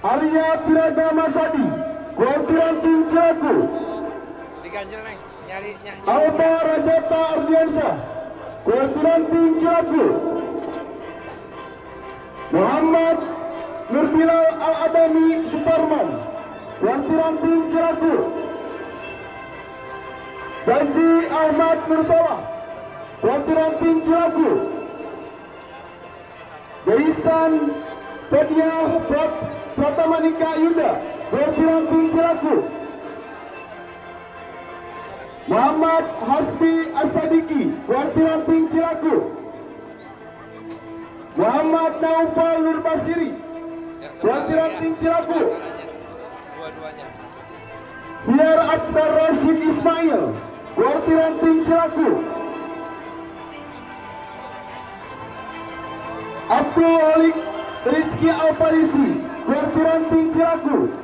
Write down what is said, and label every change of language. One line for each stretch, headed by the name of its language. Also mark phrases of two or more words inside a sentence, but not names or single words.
Sundanese: Arya Tiragama Sadi, Kuartiran Tim Cilaku. Diganjel neng, nyari. Alba Rajata Ardiansyah, Kuartiran Tim Cilaku. Muhammad Nurbilal Al-Adami Suparman, Kuartiran Tim Cilaku. Gazi Ahmad Nursolah, Kuartiran Tim Cilaku. Gaisan Pedia Pratamanika Yuda, Kuartiran Tim Cilaku. Muhammad Hasbi Asadiki, Kuartiran Tim Cilaku. Muhammad Naufal Nurbasiri, Kuartiran Tim Cilaku. Dua-duanya. Biar Akbar Rashid Ismail, Kuartiran Tim Cilaku. Abdul Halik Rizky Al-Farisi, Kuartiran Tim Cilaku.